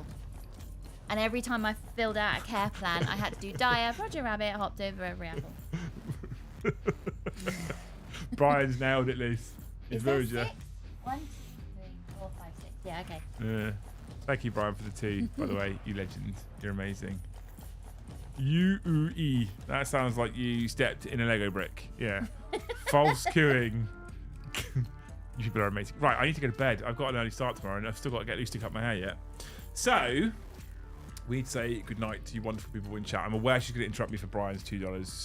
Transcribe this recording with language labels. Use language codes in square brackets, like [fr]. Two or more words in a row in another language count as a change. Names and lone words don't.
[en] And every time I filled out a care plan, I had to do Dia, Roger Rabbit hopped over every apple. Brian's nailed it, Liz. Is there 6? 1, 2, 3, 4, 5, 6. Yeah, okay. Yeah. Thank you, Brian, for the 2. By the way, you legend. You're amazing. U-U-E. That sounds like you stepped in a Lego brick. Yeah. False queuing. You people are amazing. Right, I need to go to bed. I've got an early start tomorrow, and I've still got to get loose to cut my hair yet. So, we'd say goodnight to you wonderful people in chat. I'm aware she's going to interrupt me for Brian's $2.